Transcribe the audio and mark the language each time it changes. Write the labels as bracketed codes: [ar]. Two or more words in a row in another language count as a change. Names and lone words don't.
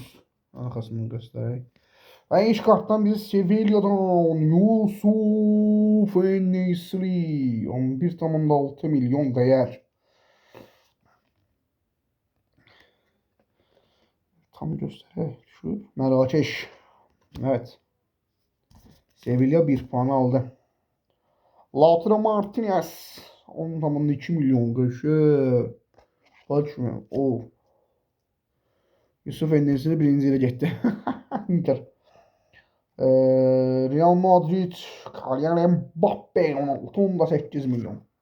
[az] Arkasını göstərək. Və ilk kartdan biz Sevilla'dan Yusuf En-Nesyri 11,6 milyon dəyər. Tam göstərək. [tr] Şu Mərakeş. Evet. Sevilla 1 puan aldı. [az] Lautaro Martinez 10,2 milyon qəşəng. [tr] Kaçmıyor. Oh. [az] Yusuf En-Nesyri birinci ilə getdi. Inter. Real Madrid Kylian Mbappe 16,8 milyon.